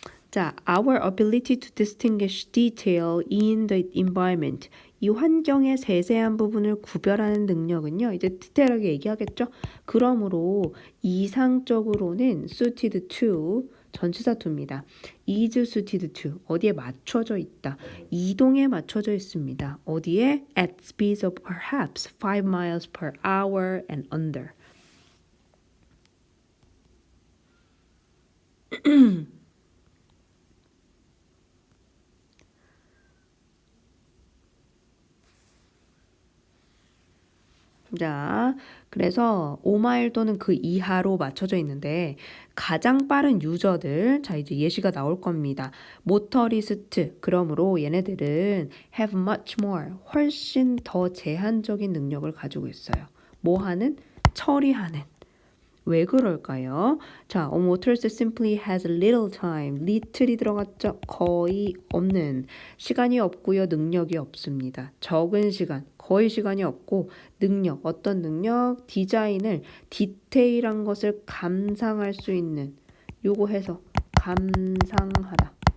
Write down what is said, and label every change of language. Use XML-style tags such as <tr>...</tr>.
<en>자, our ability to distinguish detail in the environment.</en> <ko>이 환경의 세세한 부분을 구별하는 능력은요. 이제 디테일하게 얘기하겠죠. 그러므로 이상적으로는 suited to 전치사 to입니다.</ko> <en>is suited to</en> <ko>어디에 맞춰져 있다. 이동에 맞춰져 있습니다. 어디에?</ko> <en>At speeds of perhaps 5 miles per hour and under.</en> <ko>자, 그래서 5마일 또는 그 이하로 맞춰져 있는데 가장 빠른 유저들, 자 이제 예시가 나올 겁니다. 모터리스트, 그러므로 얘네들은</ko> <en>have much more,</en> <ko>훨씬 더 제한적인 능력을 가지고 있어요. 뭐 하는? 처리하는. 왜 그럴까요?</ko> <en>자, a motorist simply has little time.</en> <ko>little이 들어갔죠? 거의 없는. 시간이 없고요. 능력이 없습니다. 적은 시간, 거의 시간이 없고 능력, 어떤 능력? 디자인을 디테일한 것을 감상할 수 있는 요거 해서 감상하다.</ko>